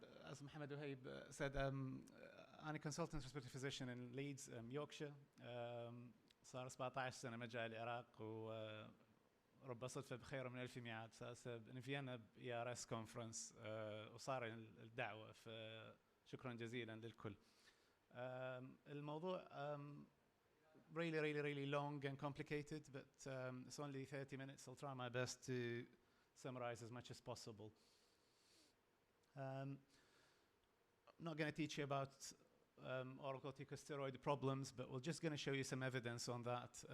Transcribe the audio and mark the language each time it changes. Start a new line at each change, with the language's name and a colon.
English: as Mohammed Wahib said, I'm a consultant respiratory physician in Leeds, Yorkshire.
Arabic: صار 17 سنة مجال العراق ورب صدفة بخير من ألف ميعاد من فيينا بERS كونفرنس وصار الدعوة فشكرا جزيلا للكل. الموضوع
English: really long and complicated, but it's only 30 minutes. I'll try my best to summarize as much as possible. I'm not going to teach you about oral corticosteroid problems, but we're just going to show you some evidence on that.